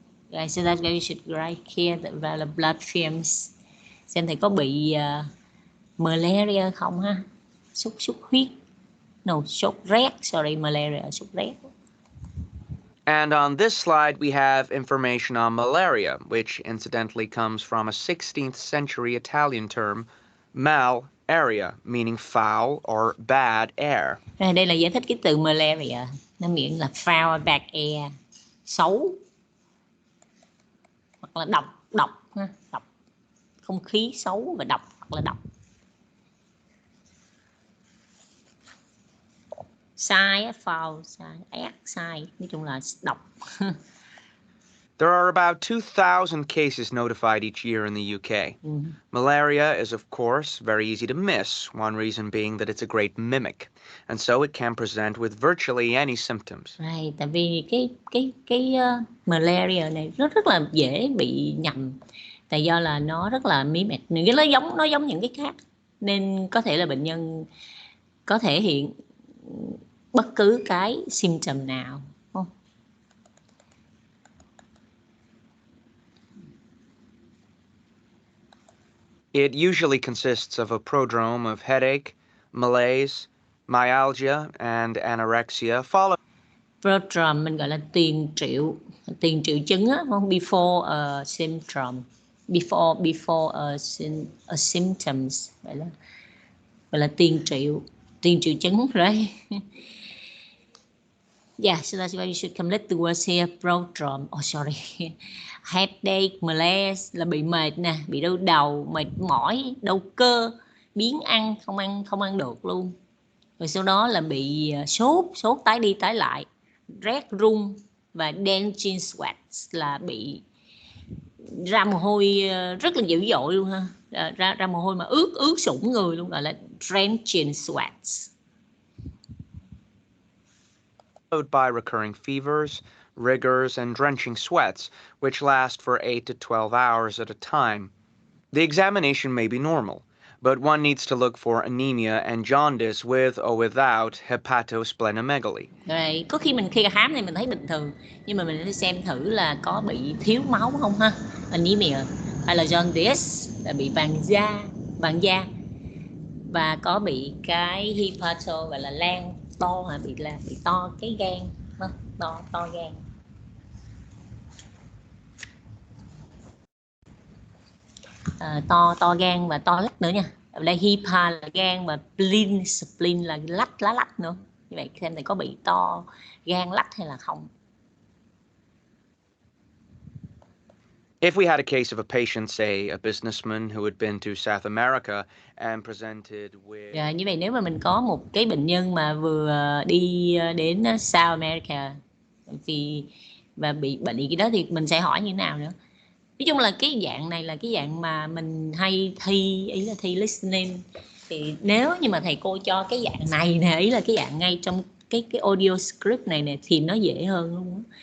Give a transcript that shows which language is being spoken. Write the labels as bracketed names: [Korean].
[English] Right, so that's why we should write here that [Vietnamese] là [English] blood films. [Vietnamese] Xem thầy có bị malaria không ha? Sốt huyết. [English] No, [Vietnamese] sốt rét. [English] Sorry, [Vietnamese] malaria, sốt rét. [English] And on this slide, we have information on malaria, which incidentally comes from a 16th century Italian term, mal-aria, meaning foul or bad air. [Vietnamese] Đây là giải thích cái từ malaria. Nó miệng là [English] foul, bad air, [Vietnamese] xấu. Hoặc là độc ha, độc. Không khí xấu và độc, hoặc là độc. Sai, foul, sai, ác, sai. Nói chung là độc. [English] There are about 2,000 cases notified each year in the UK. Malaria is, of course, very easy to miss, one reason being that it's a great mimic, and so it can present with virtually any symptoms. [Vietnamese] Right, tại vì cái malaria này rất là dễ bị nhầm, tại do là nó rất là mimic, nó giống những cái khác, nên có thể là bệnh nhân có thể hiện bất cứ cái symptom nào. [English] It usually consists of a prodrome of headache, malaise, myalgia, and anorexia, followed. [Vietnamese] Prodrome mình gọi là tiền triệu chứng á, không? [English] Before a symptom, before a symptoms, [Vietnamese] gọi là tiền triệu chứng, [English] right? Yeah, so that's why you should complete the words here. Prodrome. Oh, sorry. [Vietnamese] Headache, malaise là bị mệt nè, bị đau đầu, mệt mỏi, đau cơ, biếng ăn, không ăn được luôn. Rồi sau đó là bị sốt tái đi tái lại, rét run và drenching sweat là bị ra mồ hôi rất là dữ dội luôn ha. Ra mồ hôi mà ướt sũng người luôn, gọi là drenching sweats. [English] Followed by recurring fevers, rigors, and drenching sweats, which last for 8 to 12 hours at a time. The examination may be normal, but one needs to look for anemia and jaundice with or without hepatosplenomegaly. [Vietnamese] Rồi, có khi khám thì mình thấy bình thường, nhưng mà mình phải xem thử là có bị thiếu máu không ha, anemia, hay là jaundice là bị vàng da, và có bị cái hepato gọi là lan to hả, bị to cái gan, to gan. To gan và to lách nữa nha. Ở đây hepa là gan và spleen là lá lách nữa. Như vậy xem thầy có bị to gan lách hay là không. [English] If we had a case of a patient, say a businessman who had been to South America and presented with... [Vietnamese] Như vậy nếu mà mình có một cái bệnh nhân mà vừa đi đến South America và bị bệnh cái đó thì mình sẽ hỏi như thế nào nữa. Nói chung là cái dạng này là cái dạng mà mình hay thi, ý là thi listening. Thì nếu như mà thầy cô cho cái dạng này nè, ý là cái dạng ngay trong cái audio script này nè, thì nó dễ hơn luôn.